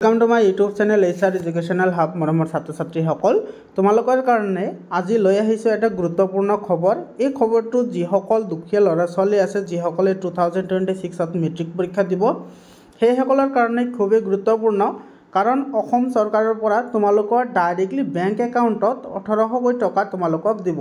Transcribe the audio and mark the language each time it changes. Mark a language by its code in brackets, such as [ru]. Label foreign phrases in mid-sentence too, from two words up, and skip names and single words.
[en] welcome to my YouTube channel HR Educational Hub [as] मरমৰ ছাত্ৰ ছাত্ৰীসকল তোমালোকৰ কাৰণে আজি লৈ আহিছো এটা গুৰুত্বপূৰ্ণ খবৰ। এই খবৰটো যিসকল দুখীয়া ল'ৰা ছোৱালী আছে যিসকলে 2026 ত মেট্ৰিক পৰীক্ষা দিব সেই সকলৰ কাৰণে খুবেই গুৰুত্বপূৰ্ণ, কাৰণ অসম চৰকাৰৰ পৰা তোমালোকৰ [en] directly bank account [as] 1800 টকা তোমালোকক দিব।